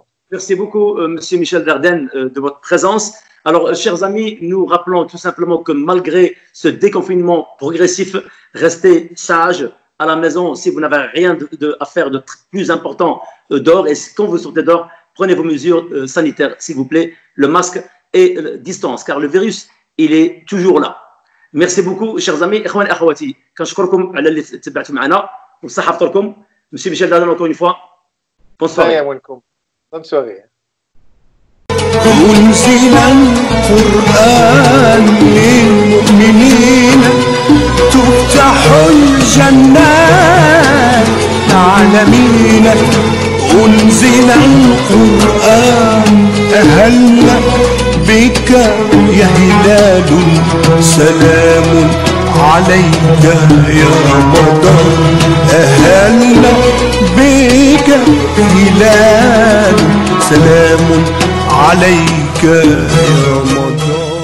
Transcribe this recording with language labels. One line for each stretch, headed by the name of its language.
French: Merci beaucoup, Monsieur Michel Dardenne, de votre présence. Alors, chers amis, nous rappelons tout simplement que malgré ce déconfinement progressif, restez sages à la maison si vous n'avez rien à faire de plus important dehors. Et quand vous sortez dehors, prenez vos mesures sanitaires, s'il vous plaît, le masque et la distance, car le virus, il est toujours là. Merci beaucoup, chers amis.
Arabic: إخواني أخواتي كنشكركم على اللي تبعتوا معنا وصحة فطوركم.
French: Monsieur Michel Dardenne, encore une fois, bonne soirée. Bonne soirée.
Arabic: أنزل القرآن للمؤمنين تفتح الجنات للعالمين أنزل القرآن أهلنا بك يا هلال سلام عليك يا رمضان أهلنا بك هلال سلام عليك يا رمضان